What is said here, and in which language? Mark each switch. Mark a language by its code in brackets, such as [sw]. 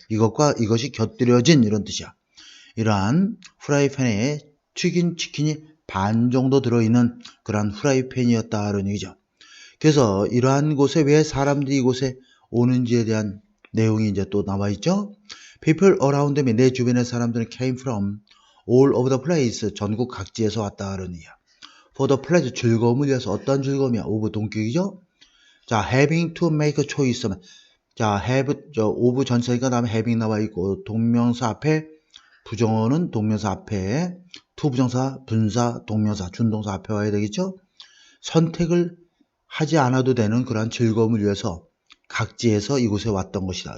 [ko] 이것과 이것이 곁들여진 이런 뜻이야. 이러한 프라이팬에 튀긴 치킨이 반 정도 들어있는 그런 프라이팬이었다 이런 얘기죠. 그래서 이러한 곳에 왜 사람들이 이곳에 오는지에 대한 내용이 이제 또 나와 있죠. [en] People around me [ko] 내 주변의 사람들은 [en] came from all over the place [ko] 전국 각지에서 왔다 이런 얘기야. [en] For the pleasure [ko] 즐거움을 위해서 어떤 즐거움이야? of 동격이죠. [en] 자, having to make a choice. [ko] 자, have, of 전체니까 다음에 having 나와 있고, 동명사 앞에, 부정어는 동명사 앞에, to 부정사, 분사, 동명사, 준동사 앞에 와야 되겠죠? 선택을 하지 않아도 되는 그러한 즐거움을 위해서 각지에서 이곳에 왔던 것이다.